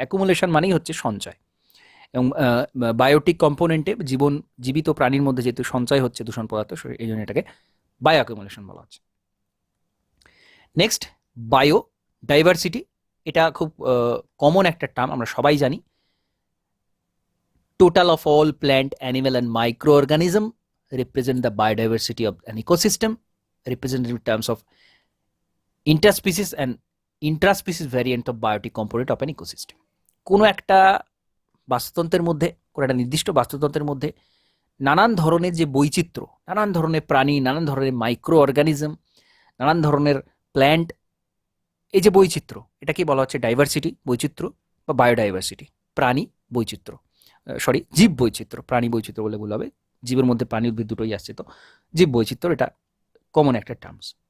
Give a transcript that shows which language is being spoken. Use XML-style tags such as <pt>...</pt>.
<bn>Accumulation মানেই হচ্ছে সঞ্চয়, এবং বায়োটিক কম্পোনেন্টে জীবিত প্রাণীর মধ্যে যেহেতু সঞ্চয় হচ্ছে দূষণ পদার্থ, এই জন্য এটাকে বায়ো অ্যাকুমুলেশন বলা হচ্ছে। নেক্সট, বায়ো ডাইভার্সিটি, এটা খুব কমন একটা টার্ম, আমরা সবাই জানি।</bn> <en>Total of all plant, animal and microorganism represent the biodiversity of an ecosystem, represented in terms of interspecies and intraspecies variant of biotic component of an ecosystem.</en> <bn>কোনো একটা বাস্তুতন্ত্রের মধ্যে, কোনো একটা নির্দিষ্ট বাস্তুতন্ত্রের মধ্যে নানান ধরনের যে বৈচিত্র্য, নানান ধরনের প্রাণী, নানান ধরনের মাইক্রো অর্গানিজম, নানান ধরনের প্ল্যান্ট, এই যে বৈচিত্র্য, এটাকে বলা হচ্ছে ডাইভার্সিটি, বৈচিত্র্য বা বায়োডাইভার্সিটি, প্রাণী বৈচিত্র্য, জীব বৈচিত্র্য, প্রাণী বৈচিত্র্য বলে ভুল হবে, জীবের মধ্যে প্রাণী উদ্ভিদ দুটোই আসছে, তো জীব বৈচিত্র্য এটা কমন একটা টার্মস।</bn>